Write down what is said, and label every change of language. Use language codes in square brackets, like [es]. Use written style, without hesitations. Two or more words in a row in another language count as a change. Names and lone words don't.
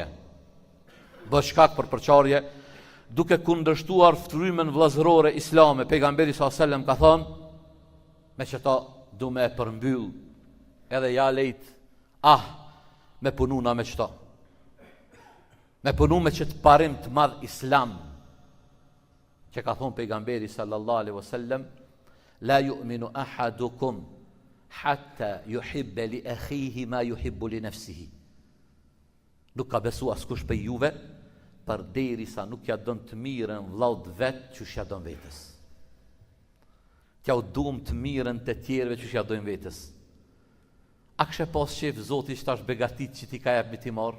[sq] Bë shkak për përçarje, duke kundërshtuar frymën vllazërore islame. Pejgamberi [ar] صلى الله عليه وسلم [sq] ka thënë, me që ta du me përmbyll, edhe ja lejt, me pununa me qëta. Me punu me qëtë parim të madh islam, që ka thonë pejgamberi [ar] صلى الله عليه وسلم, لا يؤمن أحدكم حتى يحب لأخيه ما يحب لنفسه. [sq] Nuk ka besu askush për juve, për deri sa nuk ja don të mirën vllaut vetë që ja don vetës. Tja u duam të mirën të tjerëve që ja dojnë vetës. A kështë pas qef Zoti që tash begatit që ti ka jep me ti marë?